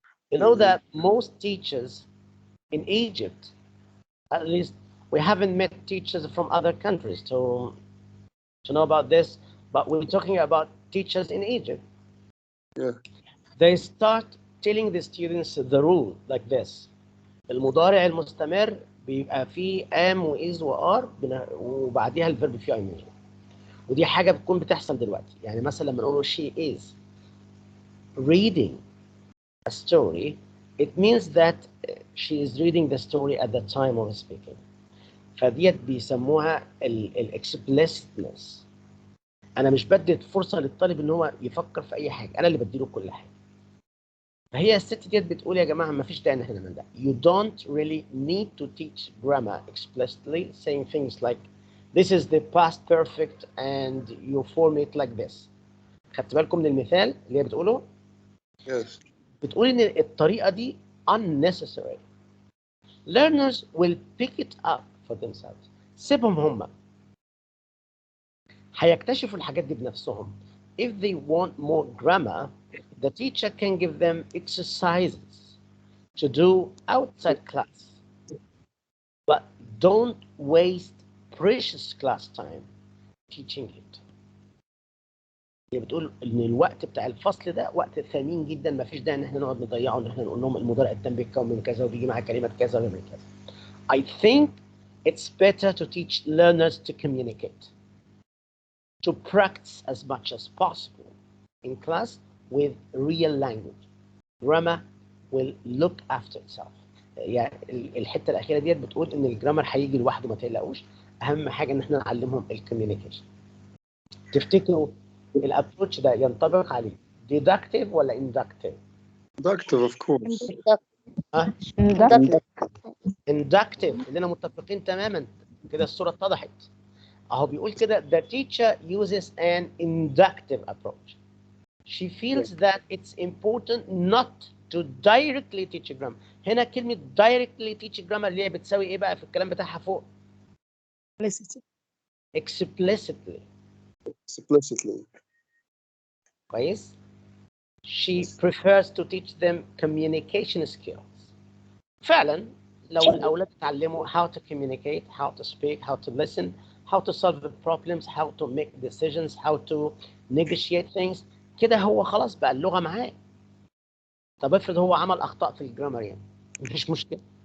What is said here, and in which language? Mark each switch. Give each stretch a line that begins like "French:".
English: You know that most teachers in Egypt, at least we haven't met teachers from other countries to know about this, but we're talking about teachers in Egypt. Yeah. They start telling the students the rule like this.
Arabic: المضارع المستمر بيبقى فيه am و is و are وبعديها الفيرب فيه ing. ودي حاجة بتكون بتحصل دلوقتي. يعني مثلا لما نقول
English: she is reading a story, it means that she is reading the story at the time of speaking.
Arabic: فديت بيسموها explicitness. انا مش بدي فرصه للطالب ان هو يفكر في اي حاجه، انا اللي بديله كل حاجه. فهي الست ديت بتقول يا جماعه ما فيش داعي ان احنا نعمل ده.
English: You don't really need to teach grammar explicitly, saying things like this is the past perfect and you form it like this.
Arabic: خدت بالكم من المثال اللي هي بتقوله؟
English: Yes.
Arabic: بتقول ان الطريقه دي unnecessary.
English: Learners will pick it up for themselves.
Arabic: سيبهم هم. هيكتشفوا الحاجات دي بنفسهم.
English: If they want more grammar, the teacher can give them exercises to do outside class. But don't waste precious class time teaching it.
Arabic: هي بتقول ان الوقت بتاع الفصل ده وقت ثمين جدا، ما فيش داعي ان احنا نقعد نضيعه ان احنا نقول لهم المضارع التام بيتكون من كذا وبيجي معاه كلمه كذا ويعمل كذا.
English: I think it's better to teach learners to communicate, to practice as much as possible in class with real language. Grammar will look after itself.
Arabic: يعني الحته الاخيره ديت بتقول ان الجرامر هيجي لوحده، ما تقلقوش. اهم حاجه ان احنا نعلمهم الكوميونيكيشن. تفتكروا الابروتش ده ينطبق عليه deductive ولا inductive؟
English: Inductive, of course.
Arabic: ها؟ inductive كلنا متفقين تماما كده، الصوره اتضحت. اهو بيقول كده
English: the teacher uses an inductive approach. She feels that it's important not to directly teach grammar.
Arabic: هنا كلمة
English: directly teach grammar
Arabic: اللي هي بتساوي ايه بقى في الكلام بتاعها فوق؟ explicitly. كويس؟
English: She prefers to teach them communication skills.
Arabic: فعلا لو الأولاد اتعلموا
English: how to communicate, how to speak, how to listen, how to solve the problems, how to make decisions, how to negotiate things،
Arabic: كده هو خلاص بقى اللغة معاه. طب افرض هو عمل أخطاء في الجرامر يعني، مفيش مشكلة.